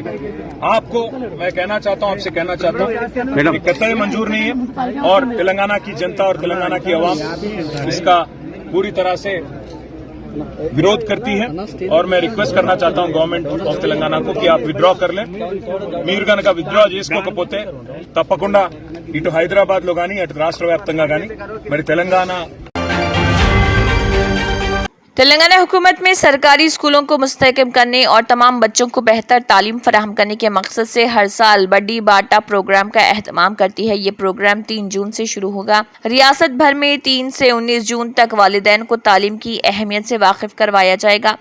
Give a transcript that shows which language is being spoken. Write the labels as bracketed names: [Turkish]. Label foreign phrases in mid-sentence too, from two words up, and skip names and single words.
[Urdu] آپ کو میں کہنا چاہتا ہوں، آپ سے کہنا چاہتا ہوں کہ قطعی منظور نہیں ہے اور تلنگانہ کی جنتا اور تلنگانہ کی عوام اس کا پوری طرح سے وروध کرتی ہے اور میں ریکویسٹ کرنا چاہتا ہوں [English] government of Telangana [Urdu] کو کہ آپ ودرا کر لیں۔ [Telugu] మీరు కనుక విత్డ్రా చేసుకోకపోతే తప్పకుండా ఇటు హైదరాబాద్ లో గానీ అటు రాష్ట్ర వ్యాప్తంగా గానీ మరి తెలంగాణ [Urdu] تلنگانہ حکومت میں سرکاری اسکولوں کو مستحکم کرنے اور تمام بچوں کو بہتر تعلیم فراہم کرنے کے مقصد سے ہر سال بڑی باٹا پروگرام کا اہتمام کرتی ہے۔ یہ پروگرام 3 جون سے شروع ہوگا۔ ریاست بھر میں 3 سے 19 جون تک والدین کو تعلیم کی اہمیت سے واقف کروایا جائے گا۔